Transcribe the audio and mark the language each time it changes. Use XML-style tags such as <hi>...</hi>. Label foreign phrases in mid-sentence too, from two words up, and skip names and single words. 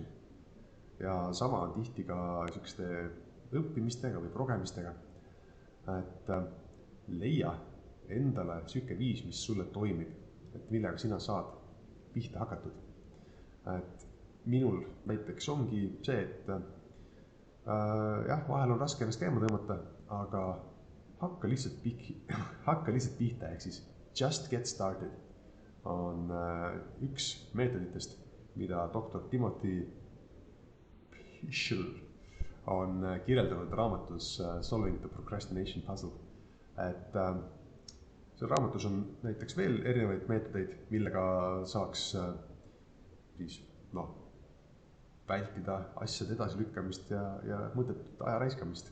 <et>Ja sama on tihti ka selliseste õppimistega või progemistega, et leia endale selline viis, mis sulle toimib, et millega sina saad pihta hakatud. Et minul näiteks ongi see, et vahel on raske ennast käima tõmmata, aga hakka lihtsalt pihta, ehk siis</et> <en>just get started</en> <et>on üks meetoditest, mida doktor Timothy Pichel on kirjeldanud raamatus Solving the Procrastination Puzzle. Et seal raamatus on näiteks veel erinevaid meetodeid, millega saaks vältida asjade edasilükkamist ja mõttetut aja raiskamist.</et>